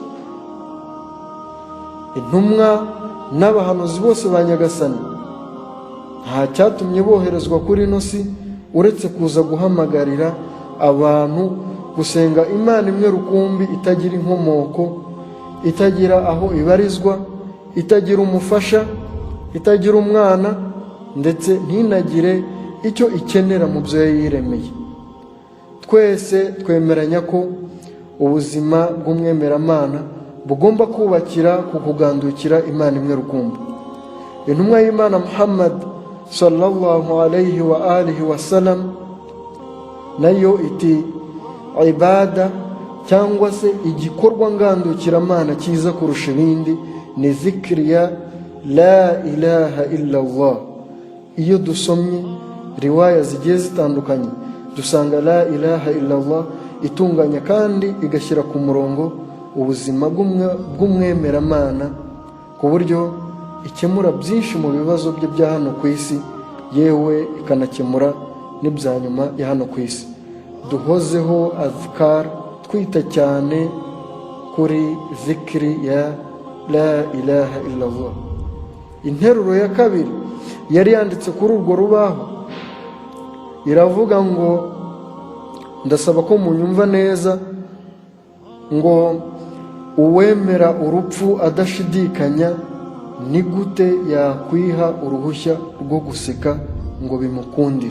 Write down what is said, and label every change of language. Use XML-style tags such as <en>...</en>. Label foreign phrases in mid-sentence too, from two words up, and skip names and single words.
<rw>Intumwa n'abahanuzi bose ba Nyagasani nta cyatumye boherezwa kuri ino si uretse kuza guhamagarira abantu gusenga Imana imwe rukumbi, itagira inkomoko, itagira aho ibarizwa, itagira umufasha, itagira umwana, ndetse ntinagire icyo ikenera mu byo yiremeye. Twese twemeranya ko ubuzima bw'umwemeramana bugomba kubakira ku kugandukira Imana imwe rukumbi. Intumwa y'Imana Muhammad</rw> <ar>صلى الله عليه وآله وسلم</ar> <rw>nayo iti ibada cyangwa se igikorwa ngandukiramana cyiza kurusha ibindi ni zikri ya</rw> <ar>لا إله إلا الله.</ar> <rw>Iyo dusomye riwaya zigiye zitandukanye dusanga</rw> <ar>لا إله إلا الله</ar> <rw>itunganya kandi igashyira ku murongo ubuzima bw'umwemeramana ku buryo ikemura byinshi mu bibazo bye bya hano ku isi, yewe ikanakemura n'ibya nyuma ya hano ku isi. Duhozeho azkar, twita cyane kuri zikri ya</rw> <ar>لا إله إلا الله.</ar> <rw>Interuro ya kabiri yari yanditse kuri urwo rubaho iravuga ngo, ndasaba ko munyumva neza, ngo uwemera urupfu adashidikanya ni gute yakwiha uruhushya rwo guseka ngo bimukundire.</rw>